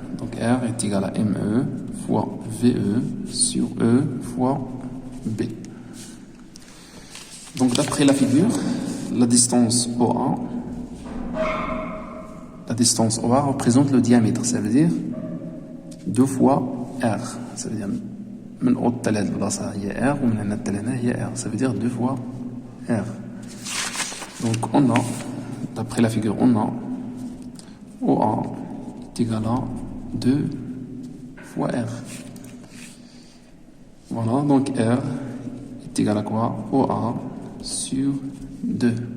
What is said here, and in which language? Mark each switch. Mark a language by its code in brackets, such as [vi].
[fr] Donc R est égal à ME fois VE sur E fois B. Donc d'après la figure, la distance OA représente le diamètre. Ça veut dire 2 fois R. Ça veut dire [ar] من أو التلات البلاصة هي R ومن هنا التلاتة هي R. [fr] Ça veut dire 2 fois R. Donc on a, d'après la figure, on a OA est égal à 2 fois R. Voilà, donc R est égal à quoi? OA sur 2.